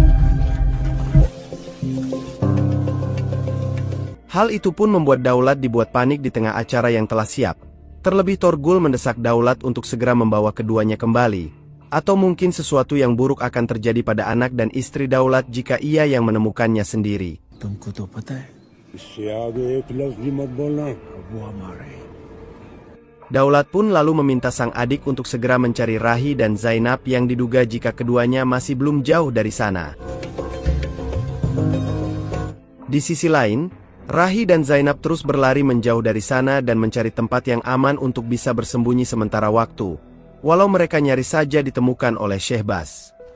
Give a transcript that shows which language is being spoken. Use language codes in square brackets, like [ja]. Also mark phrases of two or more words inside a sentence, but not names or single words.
[id] Hal itu pun membuat Daulat dibuat panik di tengah acara yang telah siap. Terlebih Torgul mendesak Daulat untuk segera membawa keduanya kembali, atau mungkin sesuatu yang buruk akan terjadi pada anak dan istri Daulat jika ia yang menemukannya sendiri. [hi] तुमको तो पता है इससे आगे एक लफ्ज भी मत बोलना। वो हमारे [id] Daulat pun lalu meminta sang adik untuk segera mencari Rahi dan Zainab yang diduga jika keduanya masih belum jauh dari sana. Di sisi lain, Rahi dan Zainab terus berlari menjauh dari sana dan mencari tempat yang aman untuk bisa bersembunyi sementara waktu, walau mereka nyaris saja ditemukan oleh Syehbaz.